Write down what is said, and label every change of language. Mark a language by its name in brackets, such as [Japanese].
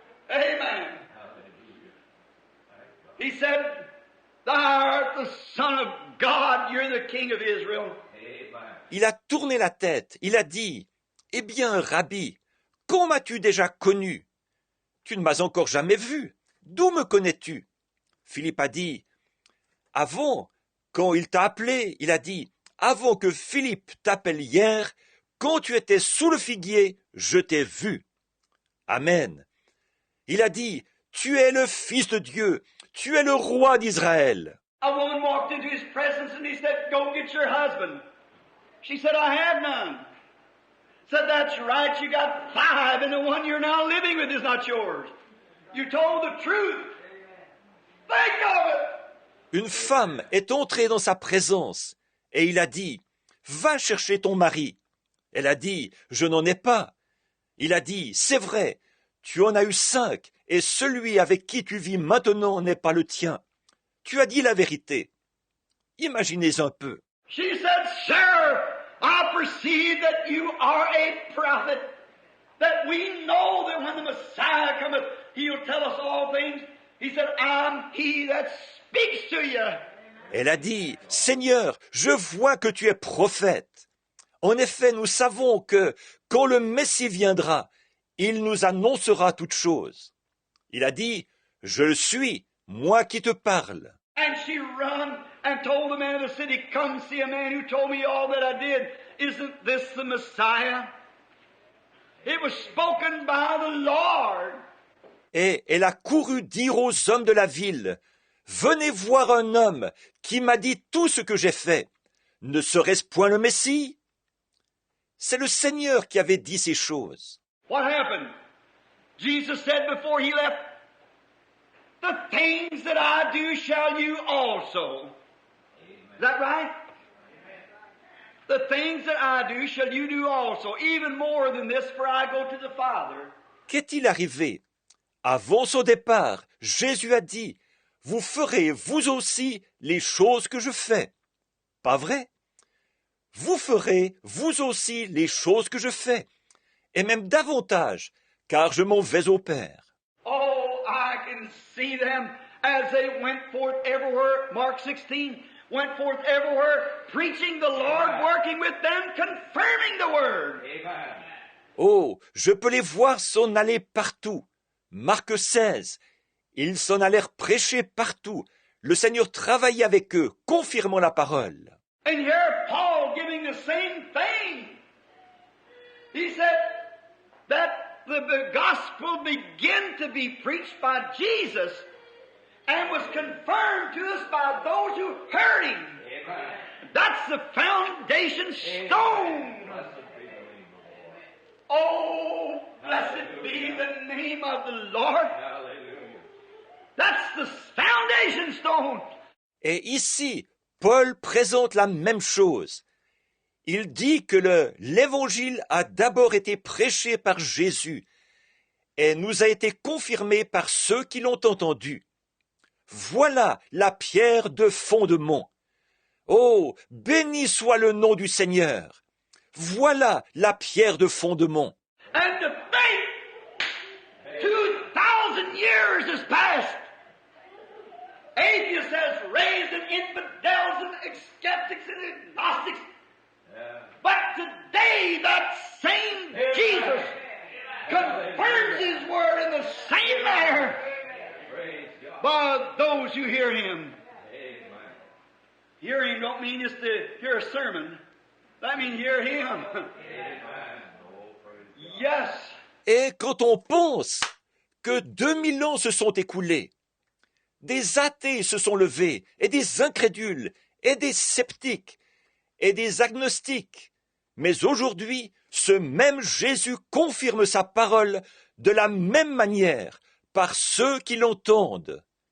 [English] Amen. He said, thou art the Son of God, you're the King of Israel. [French] Il a tourné la tête, il a dit, « Eh bien, Rabbi, quand m'as-tu déjà connu? Tu ne m'as encore jamais vu. D'où me connais-tu? » Philippe a dit, « Avant, quand il t'a appelé, il a dit, « Avant que Philippe t'appelle hier, quand tu étais sous le figuier, je t'ai vu. » Amen. Il a dit, « Tu es le Fils de Dieu, tu es le roi d'Israël. » [English] A woman walked into his presence and he said, go get your husband. She said, I have none. Said, that's right, you got 5 and the one you're now living with is not yours. You told the truth. Think of it. [French] Une femme est entrée dans sa présence et il a dit, « Va chercher ton mari. » Elle a dit, « Je n'en ai pas. » Il a dit, « C'est vrai, tu en as eu 5 et celui avec qui tu vis maintenant n'est pas le tien. Tu as dit la vérité. » Imaginez un peu. [English] She said, Sir, I perceive that you are a prophet, that we know that when the Messiah cometh, he'll tell us all things. He said, I'm he that speaks to you. [French] Elle a dit, « Seigneur, je vois que tu es prophète. En effet, nous savons que, quand le Messie viendra, il nous annoncera toutes choses. » Il a dit, « Je le suis, moi qui te parle. » [English] And she run and told the man of the city, come see a man who told me all that I did. Isn't this the Messiah? It was spoken by the Lord. [French] Et elle a couru dire aux hommes de la ville, « venez voir un homme qui m'a dit tout ce que j'ai fait. Ne serait-ce point le Messie? C'est le Seigneur qui avait dit ces choses. [English] What happened? Jesus said before he left, the things that I do shall you also. Is that right? The things that I do shall you do also, even more than this, for I go to the Father. [French] Qu'est-il arrivé? Avant son départ, Jésus a dit, « Vous ferez vous aussi les choses que je fais. » Pas vrai? Vous ferez vous aussi les choses que je fais, et même davantage, car je m'en vais au Père. [English] Oh, I can see them as they went forth everywhere. Mark 16 went forth everywhere, preaching the Lord, working with them, confirming the word. Amen. [French] Oh, je peux les voir s'en aller partout. Marc 16, ils s'en allèrent prêcher partout. Le Seigneur travaillait avec eux, confirmant la parole. [English] And here Paul giving the same thing. He said that the gospel began to be preached by Jesus and was confirmed to us by those who heard him. Amen. That's the foundation stone. Blessed be the name of the Lord. Oh, blessed be the name of the Lord. Hallelujah. That's the foundation stone. [French] Et ici, Paul présente la même chose. Il dit que l'Évangile a d'abord été prêché par Jésus et nous a été confirmé par ceux qui l'ont entendu. Voilà la pierre de fondement. Oh, béni soit le nom du Seigneur. Voilà la pierre de fondement. [English] And to think 2,000 years has passed. Atheists has raised and infidels and skeptics and agnostics. But today that same Jesus confirms his word in the same manner Praise God. by those who hear him. Amen. Hear him don't mean just to hear a sermon. That means hear him. Amen. Oh, praise God. Yes. [French] Et quand on pense que 2000 ans se sont écoulés, des athées se sont levés, et des incrédules, et des sceptiques, et des agnostiques, mais aujourd'hui, ce même Jésus confirme sa parole de la même manière par ceux qui l'entendent.